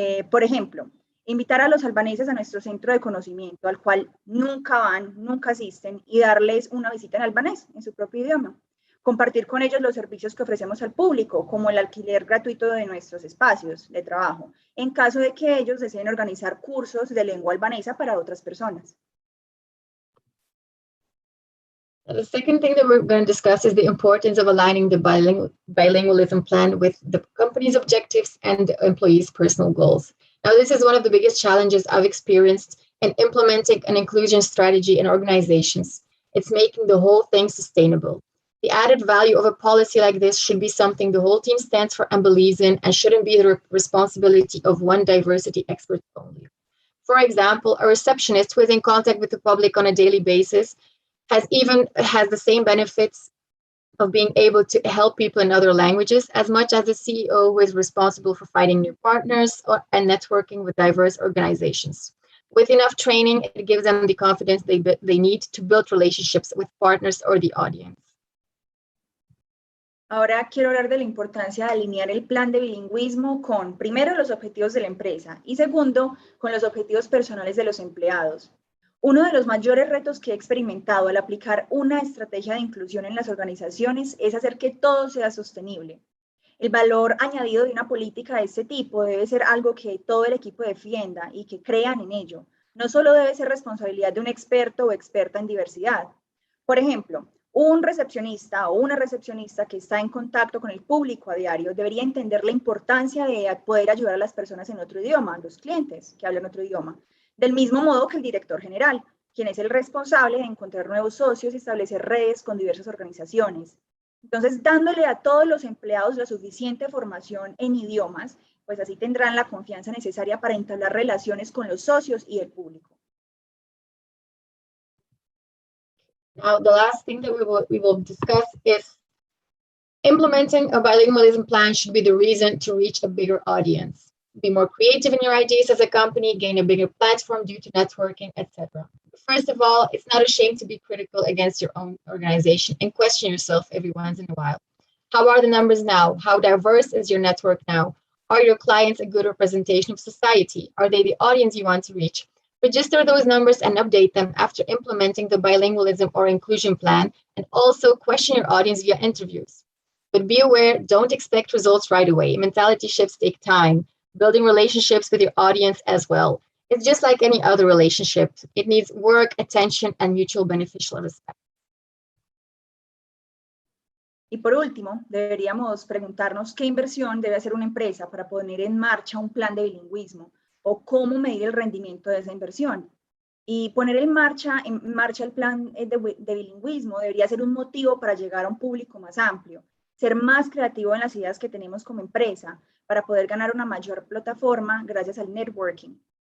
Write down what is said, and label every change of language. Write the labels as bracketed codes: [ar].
[es] Por ejemplo, invitar a los albaneses a nuestro centro de conocimiento, al cual nunca van, nunca asisten, y darles una visita en albanés, en su propio idioma. compartir con ellos los servicios que ofrecemos al público, como el alquiler gratuito de nuestros espacios de trabajo, en caso de que ellos deseen organizar cursos de lengua albanesa para otras personas. [en] The second thing that we're going to discuss is the importance of aligning the bilingualism plan with the company's objectives and the employees' personal goals. Now, this is one of the biggest challenges I've experienced in implementing an inclusion strategy in organizations. It's making the whole thing sustainable. The added value of a policy like this should be something the whole team stands for and believes in, and shouldn't be the responsibility of one diversity expert only. For example, a receptionist who is in contact with the public on a daily basis has the same benefits of being able to help people in other languages as much as the CEO who is responsible for finding new partners and networking with diverse organizations. With enough training, it gives them the confidence they need to build relationships with partners or the audience. [es] Ahora quiero hablar de la importancia de alinear el plan de bilingüismo con, primero, los objetivos de la empresa y, segundo, con los objetivos personales de los empleados. Uno de los mayores retos que he experimentado al aplicar una estrategia de inclusión en las organizaciones es hacer que todo sea sostenible. El valor añadido de una política de este tipo debe ser algo que todo el equipo defienda y que crean en ello. No solo debe ser responsabilidad de un experto o experta en diversidad. Por ejemplo, un recepcionista o una recepcionista que está en contacto con el público a diario debería entender la importancia de poder ayudar a las personas en otro idioma, los clientes que hablan otro idioma. Del mismo modo que el director general, quien es el responsable de encontrar nuevos socios y establecer redes con diversas organizaciones. Entonces, dándole a todos los empleados la suficiente formación en idiomas, pues así tendrán la confianza necesaria para entablar relaciones con los socios y el público. [en] Now, the last thing that we will discuss is implementing a bilingualism plan should be the reason to reach a bigger audience. Be more creative in your ideas as a company, gain a bigger platform due to networking, etc. First of all, it's not a shame to be critical against your own organization and question yourself every once in a while. How are the numbers now? How diverse is your network now? Are your clients a good representation of society? Are they the audience you want to reach? Register those numbers and update them after implementing the bilingualism or inclusion plan, and also question your audience via interviews. But be aware, don't expect results right away. Mentality shifts take time. Building relationships with your audience as well. It's just like any other relationship. It needs work, attention, and mutual beneficial respect. [es] Y por último, deberíamos preguntarnos qué inversión debe hacer una empresa para poner en marcha un plan de bilingüismo o cómo medir el rendimiento de esa inversión. Y poner en marcha el plan de bilingüismo debería ser un motivo para llegar a un público más amplio, ser más creativo en las ideas que tenemos como empresa, para poder ganar una mayor plataforma gracias al networking.